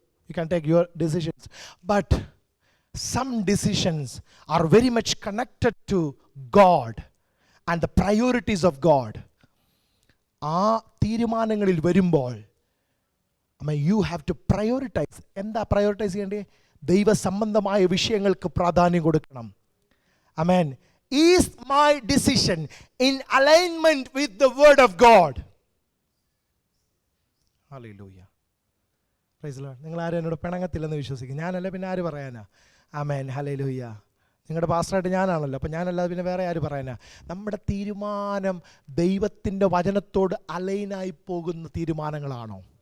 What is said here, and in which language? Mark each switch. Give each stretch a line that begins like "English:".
English: You can take your decisions, but some decisions are very much connected to God and the priorities of God.
Malayalam: ആ തീരുമാനങ്ങളിൽ വരുമ്പോൾ
English: you have to prioritize.
Malayalam: എന്താ prioritise ചെയ്യേണ്ടത്? ദൈവസംബന്ധമായ വിഷയങ്ങൾക്ക് പ്രാധാന്യം കൊടുക്കണം. ആമേൻ.
English: Is my decision in alignment with the word of God? Hallelujah. Praise the Lord.
Malayalam: നിങ്ങൾ ആരും എന്നോട് പിണങ്ങത്തില്ലെന്ന് വിശ്വസിക്കും. ഞാനല്ല പിന്നെ ആര് പറയാനാ? ആമേൻ. ഹല്ലേലൂയ. നിങ്ങളുടെ പാസ്റ്ററായിട്ട് ഞാനാണല്ലോ, അപ്പം ഞാനല്ലാതെ പിന്നെ വേറെ ആര് പറയാനാ? നമ്മുടെ തീരുമാനം ദൈവത്തിൻ്റെ വചനത്തോട് അലൈനായി പോകുന്ന തീരുമാനങ്ങളാണോ?